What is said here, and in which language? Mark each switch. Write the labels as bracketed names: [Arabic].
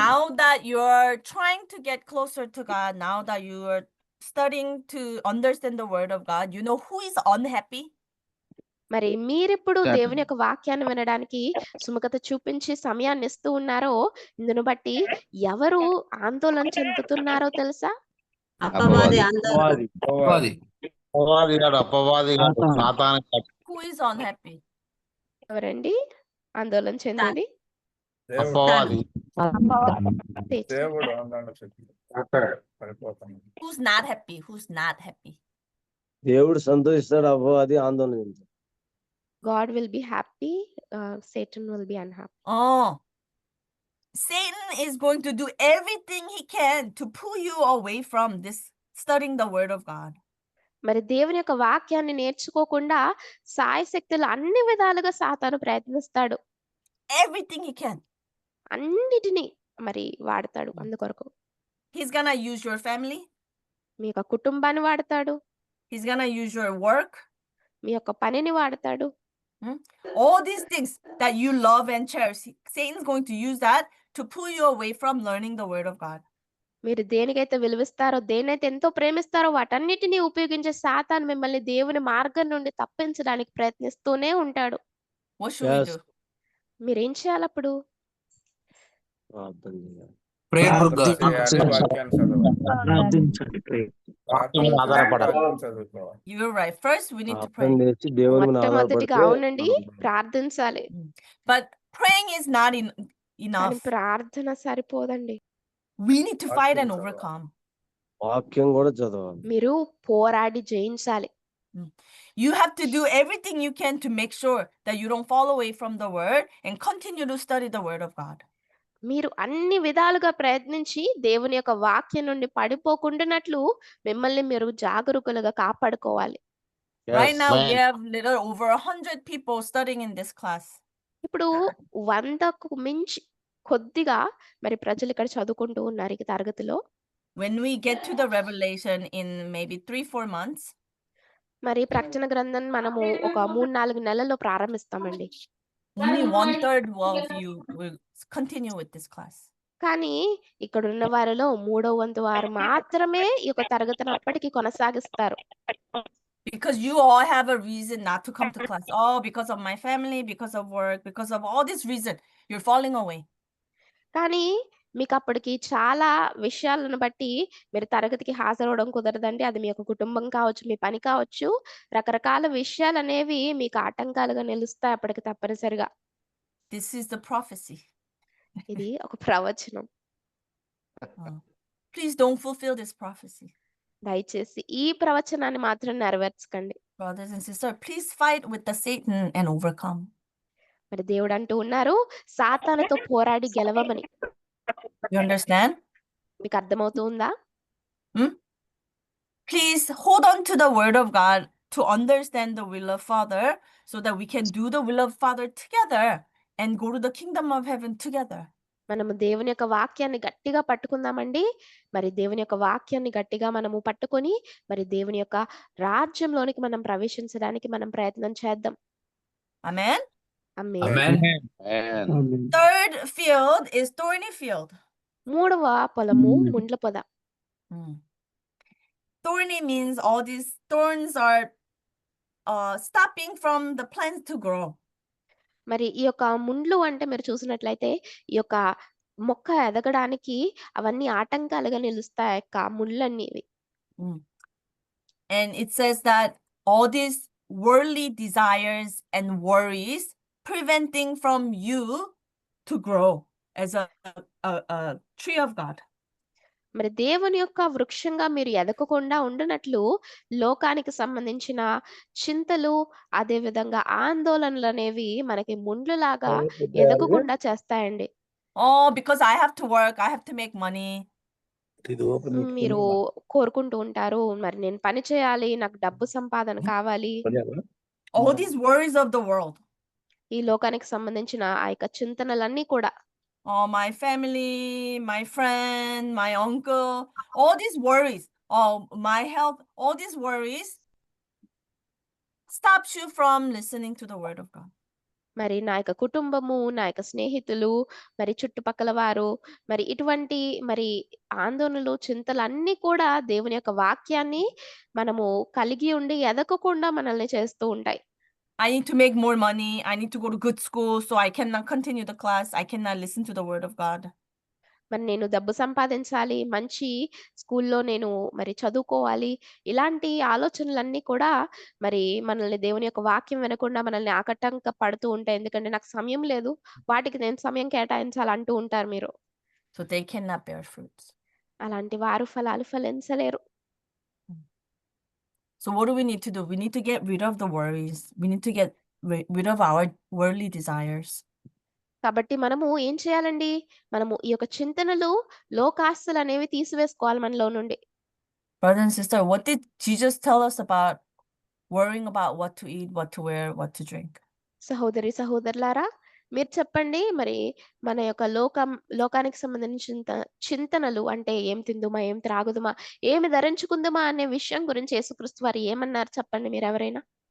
[English] now that you're trying to get closer to God, now that you are studying to understand the word of God, you know who is unhappy? [Telugu] మరి మీరెప్పుడు Chat. దేవుని యొక్క వాక్యాన్ని వినడానికి సుముఖత చూపించి సమయాన్ని ఇస్తూ ఉన్నారో ఇందును బట్టి ఎవరు ఆందోళన చెందుతున్నారో తెలుసా? అపవాది అపవాది. ఆందోళన. అపవాది. అపవాది గాడు సాతాను గాడు. [English] Who is unhappy? [Telugu] ఎవరండి ఆందోళన చెందేది? దేవుడు అపవాది. తెచ్చు. దేవుడు ఆందోళన చెంది పడిపోతాను. [English] Who's not happy? Who's not happy? [Telugu] దేవుడు సంతోషిస్తాడు, అపవాది ఆందోళన చెందుతాడు. [English] God will be happy, Satan will be unhappy. Oh, Satan is going to do everything he can to pull you away from this studying the word of God. [Telugu] మరి దేవుని యొక్క వాక్యాన్ని నేర్చుకోకుండా సాయశక్తులు అన్ని విధాలుగా సాతాను ప్రయత్నిస్తాడు. [English] Everything he can. [Telugu] అన్నిటినీ మరి వాడతాడు అందుకొరకు. [English] He's gonna use your family. [Telugu] మీ యొక్క కుటుంబాన్ని వాడతాడు, [English] He's gonna use your work. [Telugu] మీ యొక్క పనిని వాడతాడు. [English] All these things that you love and cherish, Satan's going to use that to pull you away from learning the word of God. [Telugu] మీరు దేనికైతే విలువిస్తారో, దేనైతే ఎంతో ప్రేమిస్తారో వాటన్నిటిని ఉపయోగించే సాతాను మిమ్మల్ని దేవుని మార్గం నుండి తప్పించడానికి ప్రయత్నిస్తూనే ఉంటాడు. [English] What should we Yes. do? [Telugu] మీరేం చేయాలప్పుడు? ప్రార్థన చేయాలి. ప్రార్థన చేయాలి, వాక్యాన్ని చదవాలి. వాక్యం మీద ఆధారపడాలి. వాక్యం చదువుకోవాలి. [English] You're right. First, we need to [Telugu] ప్రార్థన [English] pray. [Telugu] చేసి దేవుని మీద మొట్టమొదటిగా ఆధారపడితే అవునండి ప్రార్థించాలి. [English] But praying is not [Telugu] కానీ [English] enough. [Telugu] ప్రార్థన సరిపోదండి. [English] We need to fight and [Telugu] వాక్యం చదవాలి. [English] overcome. [Telugu] వాక్యం కూడా చదవాలి. మీరు పోరాడి జయించాలి. [English] You have to do everything you can to make sure that you don't fall away from the word and continue to study the word of God. [Telugu] మీరు అన్ని విధాలుగా ప్రయత్నించి దేవుని యొక్క వాక్యం నుండి పడిపోకుండానట్లు మిమ్మల్ని మీరు జాగరూకులుగా కాపాడుకోవాలి. [English] Right Yes. now, we Amen. have little over 100 people studying in this class. [Telugu] ఇప్పుడు 100కు మించి కొద్దిగా మరి ప్రజలు ఇక్కడ చదువుకుంటూ ఉన్నారు ఈ తరగతిలో. [English] When we get to the revelation in maybe 3-4 months, [Telugu] మరి ప్రకటన గ్రంథం మనము ఒక 3-4 నెలల్లో ప్రారంభిస్తామండి. [English] only 1/3 of you will continue with this class. [Telugu] కానీ ఇక్కడ ఉన్న వారిలో 3వ వంతు వారు మాత్రమే ఈ యొక్క తరగతిని అప్పటికి కొనసాగిస్తారు. [English] Because you all have a reason not to come to class. Oh, because of my family, because of work, because of all this reason, you're falling away. [Telugu] కానీ మీకు అప్పటికి చాలా విషయాలను బట్టి మీరు తరగతికి హాజరవడం కుదరదండి. అది మీ యొక్క కుటుంబం కావచ్చు, మీ పని కావచ్చు, రకరకాల విషయాలనేవి మీకు ఆటంకాలుగా నిలుస్తాయి అప్పటికి తప్పనిసరిగా. [English] This is the prophecy. [Telugu] ఇది ఒక ప్రవచనం. [English] Please don't fulfill this prophecy. [Telugu] దయచేసి ఈ ప్రవచనాన్ని మాత్రం నెరవేర్చకండి. [English] Brothers and sisters, please fight with the Satan and overcome. [Telugu] మరి దేవుడు అంటూ ఉన్నారు సాతానుతో పోరాడి గెలవమని. [English] You understand? [Telugu] మీకు అర్థమవుతుందా? [English] Please hold on to the word of God to understand the will of Father so that we can do the will of Father together and go to the kingdom of heaven together. [Telugu] మనము దేవుని యొక్క వాక్యాన్ని గట్టిగా పట్టుకుందామండి. మరి దేవుని యొక్క వాక్యాన్ని గట్టిగా మనము పట్టుకొని మరి దేవుని యొక్క రాజ్యంలోనికి మనం ప్రవేశించడానికి మనం ప్రయత్నం చేద్దాం. [English] Amen. [Telugu] Amen. [English] Amen. Third field is thorny field. [Telugu] 3వ పొలము ముండ్ల పొద. [English] Thorny means all these thorns are stopping from the plants to grow. [Telugu] మరి ఈ యొక్క ముండ్లు అంటే మీరు చూసినట్లయితే ఈ యొక్క మొక్క ఎదగడానికి అవన్నీ ఆటంకాలుగా నిలుస్తాయి ఆ యొక్క ముళ్ళన్నీ. [English] And it says that all these worldly desires and worries preventing from you to grow as a tree of God. [Telugu] మరి దేవుని యొక్క వృక్షంగా మీరు ఎదగకుండా ఉండునట్లు లోకానికి సంబంధించిన చింతలు అదే విధంగా ఆందోళనలు అనేవి మనకి ముండ్లులాగా ఎదగకుండా చేస్తాయండి. [English] Oh, because I have to work, I have to make money. [Telugu] మీరు కోరుకుంటూ ఉంటారు మరి నేను పని చేయాలి, నాకు డబ్బు సంపాదన కావాలి. [English] All these worries of the world. [Telugu] ఈ లోకానికి సంబంధించిన ఆ యొక్క చింతనలన్నీ కూడా [English] Oh, my family, my friend, my uncle, all these worries, oh, my health, all these worries stops you from listening to the word of God. [Telugu] మరి నా యొక్క కుటుంబము, నా యొక్క స్నేహితులు, మరి చుట్టుపక్కల వారు, మరి ఇటువంటి మరి ఆందోళనలు, చింతలన్నీ కూడా దేవుని యొక్క వాక్యాన్ని మనము కలిగి ఉండి ఎదగకుండా మనల్ని చేస్తూ ఉంటాయి. [English] I need to make more money. I need to go to good school, so I cannot continue the class. I cannot listen to the word of God. [Telugu] మరి నేను డబ్బు సంపాదించాలి, మంచి స్కూల్లో నేను మరి చదువుకోవాలి. ఇలాంటి ఆలోచనలన్నీ కూడా మరి మనల్ని దేవుని యొక్క వాక్యం వినకుండా మనల్ని ఆకటంక పడుతూ ఉంటాయి. ఎందుకంటే నాకు సమయం లేదు, వాటికి నేను సమయం కేటాయించాలి అంటూ ఉంటారు మీరు. [English] So they cannot bear fruits. [Telugu] అలాంటి వారు ఫలాలు ఫలించలేరు. [English] So what do we need to do? We need to get rid of the worries. We need to get rid of our worldly desires. [Telugu] కాబట్టి మనము ఏం చేయాలండి? మనము ఈ యొక్క చింతనలు, లోకాస్తులు అనేవి తీసివేసుకోవాలి మనలో నుండి. [English] Brother and sister, what did Jesus tell us about worrying about what to eat, what to wear, what to drink? [Telugu] సహోదరి సహోదరులారా, మీరు చెప్పండి. మరి మన యొక్క లోకానికి సంబంధించిన చింతనలు అంటే ఏం తిందుమా, ఏం త్రాగుదుమా, ఏమి ధరించుకుందుమా అనే విషయం గురించి యేసుక్రీస్తు వారు ఏమన్నారు చెప్పండి మీరెవరైనా?